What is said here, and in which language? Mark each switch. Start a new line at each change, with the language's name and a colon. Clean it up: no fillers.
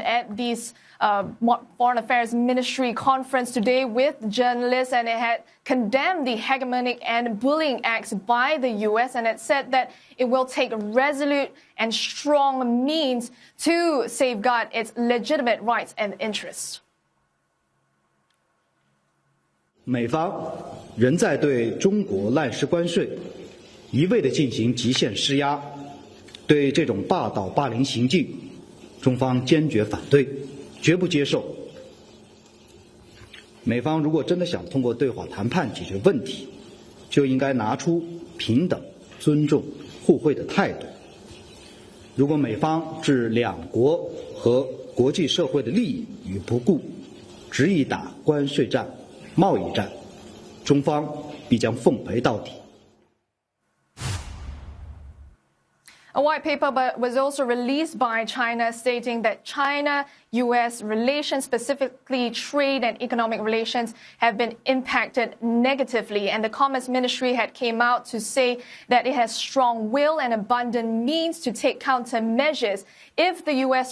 English: At this Foreign Affairs Ministry conference today with journalists, and it had condemned the hegemonic and bullying acts by the U.S., and it said that it will take resolute and strong means to safeguard its legitimate rights and interests.
Chinese: 美方仍在对中国滥施关税，一味地进行极限施压，对这种霸道霸凌行径，中方坚决反对，绝不接受。美方如果真的想通过对话谈判解决问题，就应该拿出平等、尊重、互惠的态度。如果美方置两国和国际社会的利益于不顾，执意打关税战、贸易战，中方必将奉陪到底。
English: A white paper was also released by China stating that China-U.S. relations, specifically trade and economic relations, have been impacted negatively. And the Commerce Ministry had came out to say that it has strong will and abundant means to take countermeasures if the U.S.